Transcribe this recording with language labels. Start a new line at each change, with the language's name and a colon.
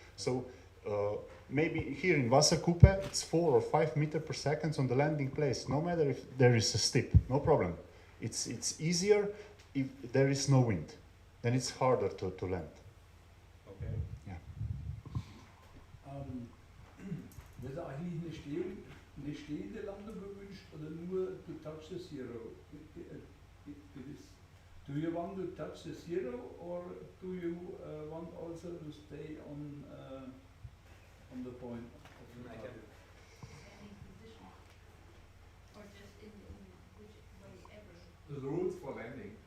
English: So maybe here in Wasserkuppe, it's 4 or 5 meters per second on the landing place, no matter if there is a steep, no problem. It's easier if there is no wind, then it's harder to land. Okay. Yeah.
German: Das ist eigentlich eine stehende Landung gewünscht oder nur to touch the zero?
English: Do you want to touch the zero, or do you want also to stay on the point of the target? The rules for landing.